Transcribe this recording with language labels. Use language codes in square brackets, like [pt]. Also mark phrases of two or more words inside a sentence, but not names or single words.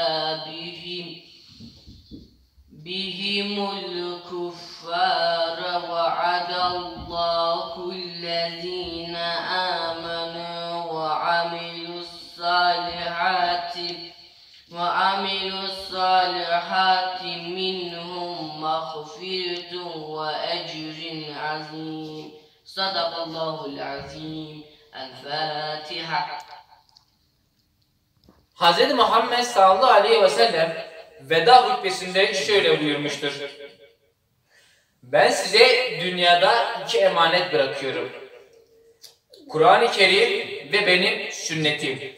[ar] بهم الكفار وعد الله الذين آمنوا وعملوا الصالحات منهم مغفرة وأجر عظيم. صدق الله العظيم. الفاتحة. [tr] Hz. Muhammed [ar] صلى الله عليه وسلم [tr] veda hutbesinde şöyle buyurmuştur. Ben size dünyada iki emanet bırakıyorum. Kur'an-ı Kerim ve benim sünnetim.